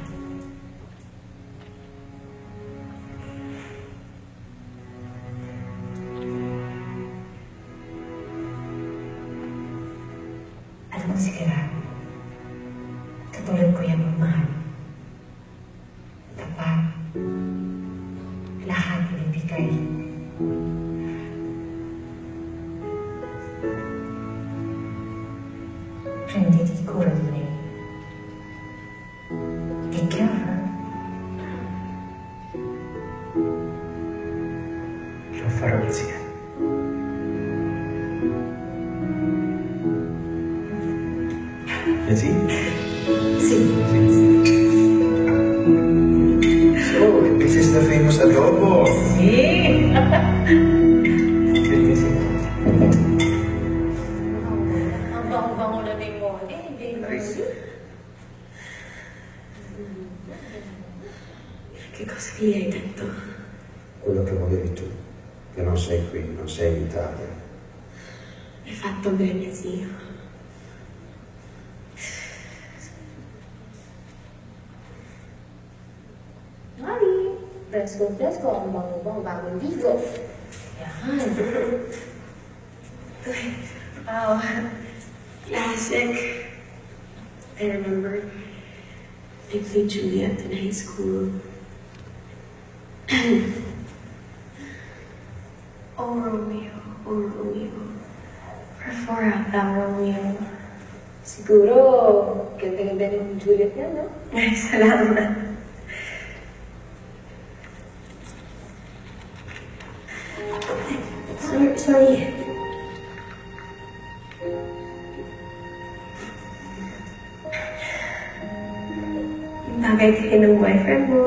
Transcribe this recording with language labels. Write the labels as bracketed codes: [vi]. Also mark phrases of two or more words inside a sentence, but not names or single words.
[tl] Alam mo si Gara, katulad ko yan magmahal. Tapat. Lahat ibibigay. [it] Prenditi cura di lei. [en] Take care of her. [it] Lo farò insieme. [en] Jessie? See? So, this is the famous adobo. [tl] Eh! Jessie. Ang bango-bango na ni Molly, baby. [it] Che cosa gli hai detto? Quello che volevi tu, che non sei qui, non sei in Italia. Hai fatto bene, zio. [tl] Mami, presko. Ang bango-bango, bagong ligo. Yan. [en] Oh, classic. I remember I played Juliet in high school. Oh, Romeo. Oh, Romeo. [tl] For 4 out ang Romeo. Siguro, ganda-ganda ng Juliet niya, no? Ay, salamat. Sorry. Bagay kayo ng boyfriend mo.